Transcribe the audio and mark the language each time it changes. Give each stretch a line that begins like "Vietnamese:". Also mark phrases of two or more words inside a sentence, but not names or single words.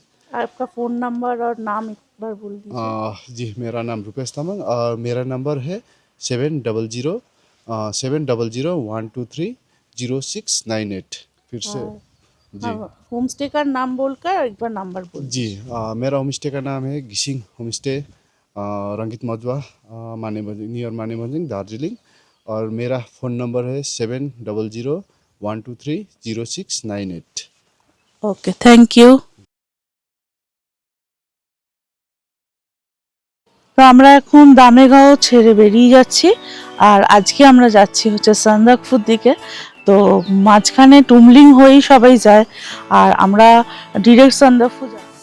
Hindi: आपका फ़ोन नंबर और नाम एक बार बोल दीजिए। जी, मेरा नाम रूपेश तामाङ और मेरा नंबर है 700 123 0698। फिर से जी होम स्टे का नाम बोलकर एक बार नंबर बोल। जी मेरा होम स्टे का नाम है गिसिंग होम स्टे, रंगित मजुआ, नियर मानेभञ्ज्याङ दार्जिलिङ। और मेरा फ़ोन नंबर है 7001230698।
English: okay, thank you.
Bangla: তো আমরা এখন দামেগাঁও ছেড়ে বেরিয়ে যাচ্ছি, আর আজকে আমরা যাচ্ছি হচ্ছে সান্দাকফুর দিকে। তো মাঝখানে টুমলিং হয়েই সবাই যায়, আর আমরা ডিরেক্ট সান্দাকফু যাব।